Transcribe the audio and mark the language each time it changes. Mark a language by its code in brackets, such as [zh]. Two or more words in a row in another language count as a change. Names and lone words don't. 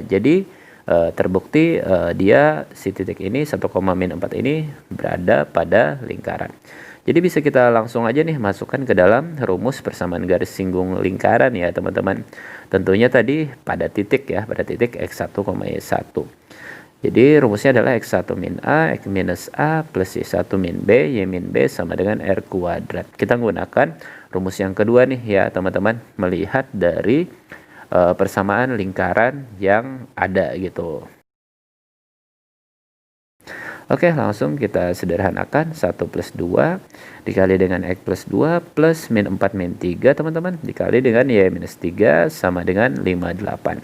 [id] Jadi terbukti dia si titik ini 1, min 4 ini berada pada lingkaran. Jadi bisa kita langsung aja nih masukkan ke dalam rumus persamaan garis singgung lingkaran ya teman-teman. Tentunya tadi pada titik ya, pada titik x1, y1. Jadi rumusnya adalah x1 min a, x minus a plus y1 min b, y min b sama dengan r kuadrat. Kita menggunakan rumus yang kedua nih ya teman-teman, melihat dari persamaan lingkaran yang ada gitu. Oke, langsung kita sederhanakan. 1 plus 2 dikali dengan x plus 2 plus min 4 min 3 teman-teman, dikali dengan y minus 3 sama dengan 58.